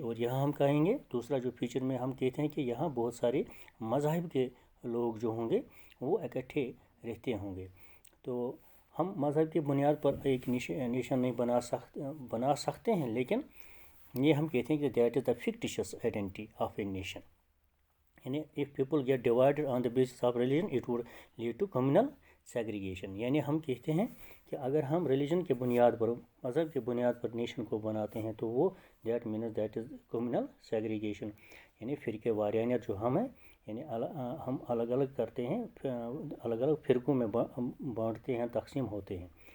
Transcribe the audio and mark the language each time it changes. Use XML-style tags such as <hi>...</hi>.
<ur>اور یہاں ہم کہیں گے دوسرا جو فیچر میں ہم کہتے ہیں کہ یہاں بہت سارے مذاہب کے لوگ جو ہوں گے وہ اکٹھے رہتے ہوں گے. تو ہم مذہب کی بنیاد پر ایک نیشن نہیں بنا سکتے ہیں، لیکن یہ ہم کہتے ہیں کہ that is the fictitious identity of a nation. یعنی</ur> <en>if people get divided on the basis of religion, it would lead to communal segregation.</en> <ur>یعنی ہم کہتے ہیں کہ اگر ہم ریلیجن کے بنیاد پر، مذہب کے بنیاد پر نیشن کو بناتے ہیں تو وہ that means that is communal segregation. یعنی فرقے واریانیت جو ہم ہیں، یعنی ہم الگ الگ کرتے ہیں، الگ الگ فرقوں میں بانٹتے ہیں، تقسیم ہوتے ہیں.</ur>